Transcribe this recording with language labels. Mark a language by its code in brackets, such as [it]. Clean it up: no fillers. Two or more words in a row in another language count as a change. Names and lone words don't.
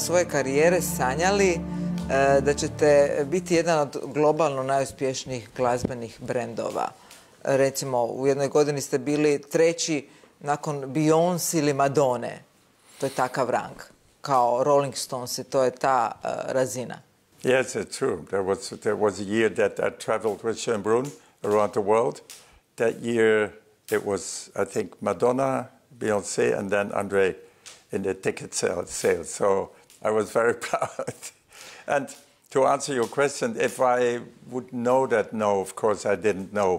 [hr] svoje karijere sanjali da ćete biti jedan od globalno najuspješnijih glazbenih brendova? Recimo, u jednoj godini ste bili treći nakon Beyoncé ili Madone. To je takav rang. Kao Rolling Stones, to je ta razina. [en] Yes, it's true. There was a year that I traveled with Schönbrunn around the world. That year it was, I think, Madonna, Beyoncé, and then Andre in the ticket sales. So I was very proud. And to answer your question, if I would know that, no, of course I didn't know.